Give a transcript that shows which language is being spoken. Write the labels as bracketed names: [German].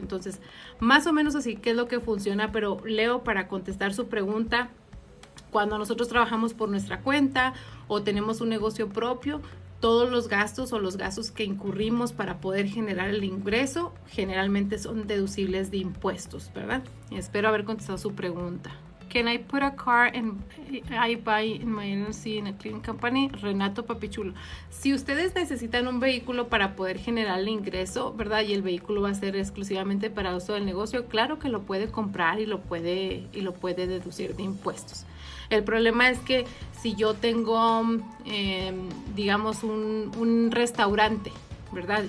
[Spanish] Entonces, más o menos así que es lo que funciona, pero Leo, para contestar su pregunta, cuando nosotros trabajamos por nuestra cuenta o tenemos un negocio propio, todos los gastos o los gastos que incurrimos para poder generar el ingreso generalmente son deducibles de impuestos, ¿verdad? Espero haber contestado su pregunta. [English] Can I put a car I buy in my LLC in a cleaning company? [Spanish] Renato Papichulo. Si ustedes necesitan un vehículo para poder generar el ingreso, ¿verdad? Y el vehículo va a ser exclusivamente para uso del negocio, claro que lo puede comprar y lo puede deducir de impuestos. El problema es que si yo tengo, digamos, un restaurante, ¿verdad?